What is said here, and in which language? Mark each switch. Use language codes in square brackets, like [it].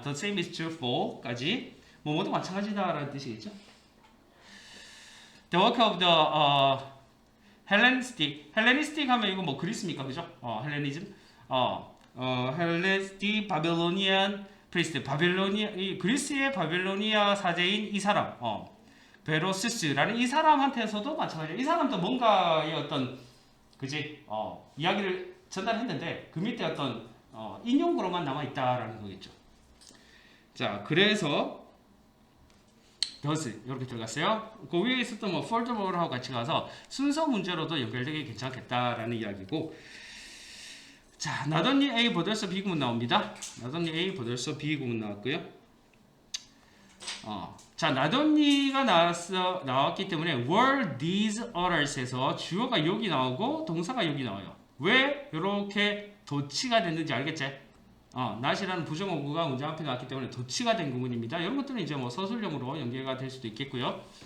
[en] the same is true for [ko] 까지 뭐 모두 마찬가지다라는 뜻이겠죠. [en] The work of the Hellenistic. [ko] Hellenistic 하면 이거 뭐 그리스입니까, 그죠? 헬레니즘. [en] Hellenistic Babylonian priest. [ko] 이 그리스의 바빌로니아 사제인 이 사람, 베로시스라는 이 사람한테서도 마찬가지예요. 이 사람도 뭔가의 어떤 그지 이야기를 전달했는데 그 밑에 어떤 인용구로만 남아 있다라는 거겠죠. 자, 그래서 does 이렇게 들어갔어요. 그 위에 있었던 뭐 furthermore하고 같이 가서 순서 문제로도 연결되기 괜찮겠다라는 이야기고. 자, not only A 보덜서 B 구문 나옵니다. not only A 보덜서 B 구문 나왔고요. 자, not only가 나왔기 때문에 [en] were these others [ko] 에서 주어가 여기 나오고 동사가 여기 나와요. 왜 이렇게 도치가 됐는지 알겠지? not이라는 부정어구가 문장 앞에 나왔기 때문에 도치가 된 구문입니다. 이런 것들은 이제 뭐 서술형으로 연계가 될 수도 있겠고요.